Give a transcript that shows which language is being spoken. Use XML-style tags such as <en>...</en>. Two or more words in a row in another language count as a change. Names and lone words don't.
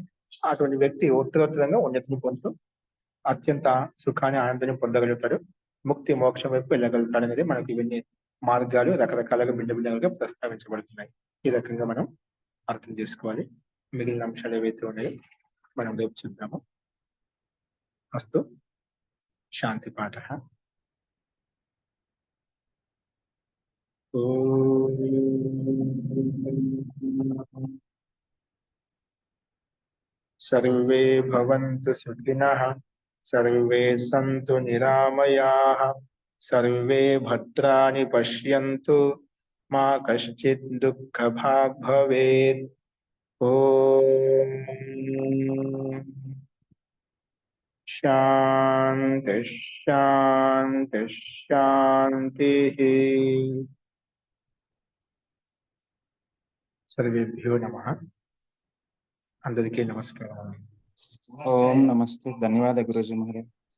<te>అటువంటి వ్యక్తి ఉత్తరోత్తరంగా ఉన్నతిని పొందుతూ అత్యంత సుఖాన్ని ఆనందాన్ని పొందగలుగుతాడు, ముక్తి మోక్షం వైపు వెళ్ళగలుగుతాడు అనేది మనకు ఇవన్నీ మార్గాలు రకరకాలుగా భిన్నగా ప్రస్తావించబడుతున్నాయి. ఈ రకంగా మనం అర్థం చేసుకోవాలి. మిగిలిన అంశాలు ఏవైతే ఉన్నాయో మనం రేపు చూద్దాము. అస్తు. శాంతి పాఠ.</te> <sa>सर्वे भवन्तु सुखिनः, सर्वे सन्तु निरामयाः, सर्वे भद्राणि पश्यन्तु, मा कश्चित् दुःखभाग् भवेत्. ओम शांति शांति शांति. सर्वेभ्यो नमः.</sa> <te>అందరికీ నమస్కారం. ఓం నమస్తే. ధన్యవాద గురూజీ మహారాజ్.</te>